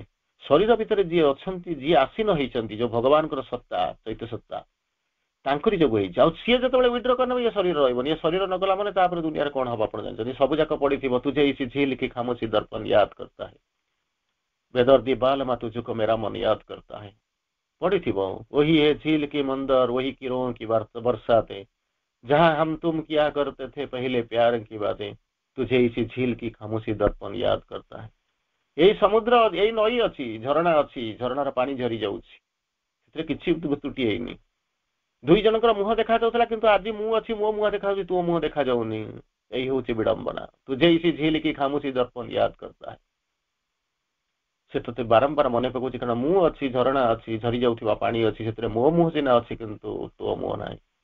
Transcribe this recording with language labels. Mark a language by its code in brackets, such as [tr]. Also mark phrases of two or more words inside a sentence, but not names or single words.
[or] ଶରୀର ଭିତରେ ଯିଏ ଅଛନ୍ତି, ଯିଏ ଆସୀନ ହେଇଛନ୍ତି, ଯୋଉ ଭଗବାନଙ୍କର ସତ୍ତା, ଚୈତ୍ୟ ସତ୍ତା, ତାଙ୍କରି ଯୋଗୁଁ ହେଇଛି। ଆଉ ସିଏ ଯେତେବେଳେ ୱିଡ୍ର କରିନେବ, ଇଏ ଶରୀର ରହିବନି। ଏ ଶରୀର ନଗଲା ମାନେ ତାପରେ ଦୁନିଆରେ କଣ ହବ ଆପଣ ଜାଣିଛନ୍ତି। ସବୁ ଯାକ ପଡିଥିବ, [hi] तुझे इसी झील की खामोशी दर्पण याद करता है, बेदर्दी बाल मा तुझको मेरा मन याद करता है, ପଡିଥିବ। वही है झील की मंदर, वही किरणों की बरसातें, जहां हम तुम किया करते थे पहले प्यार की बातें, तुझे इसी झील की खामोशी दर्पण याद करता है। [or] ଏଇ ସମୁଦ୍ର, ଏଇ ନଈ ଅଛି, ଝରଣା ଅଛି, ଝରଣାର ପାଣି ଝରି ଯାଉଛି, ସେଥିରେ କିଛି ତ୍ରୁଟି ହେଇନି। ଦୁଇ ଜଣଙ୍କର ମୁହଁ ଦେଖାଯାଉଥିଲା, କିନ୍ତୁ ଆଜି ମୁଁ ଅଛି, ମୋ ମୁହଁ ଦେଖାଯାଉଛି, ତୋ ମୁହଁ ଦେଖାଯାଉନି। ଏଇ ହଉଛି ବିଡମ୍ବନା। [hi] तुझे इसी झील की खामोशी दर्पण याद करता है, [or] ସେ ତତେ ବାରମ୍ବାର ମନେ ପକାଉଛି, କାରଣ ମୁଁ ଅଛି, ଝରଣା ଅଛି, ଝରି ଯାଉଥିବା ପାଣି ଅଛି, ସେଥିରେ ମୋ ମୁହଁ ସିନା ଅଛି, କିନ୍ତୁ ତୋ ମୁହଁ ନାହିଁ।